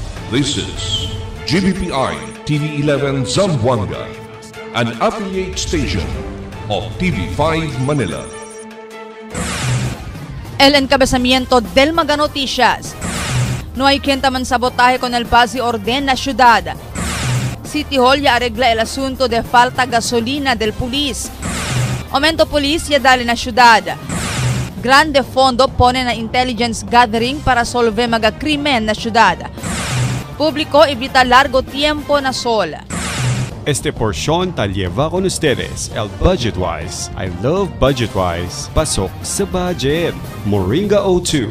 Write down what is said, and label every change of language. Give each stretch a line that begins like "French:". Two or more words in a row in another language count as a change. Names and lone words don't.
English: This is GBPI TV11 Zamboanga, an affiliate station of TV5 Manila.
Chavacano: El encabezamiento del Mega Noticias. No hay quien taman sabotaje con el paz y orden la ciudad. City Hall ya arregla el asunto de falta gasolina del pulis. Aumento polisya dali na ciudad. Grande fondo pone na
English: intelligence gathering
Chavacano: para solve mga krimen na ciudad. Público evita largo tiempo na sol. Este porción te lleva con ustedes el Budgetwise.
English: I love Budgetwise.
Filipino: Pasok sa budget. Moringa O2.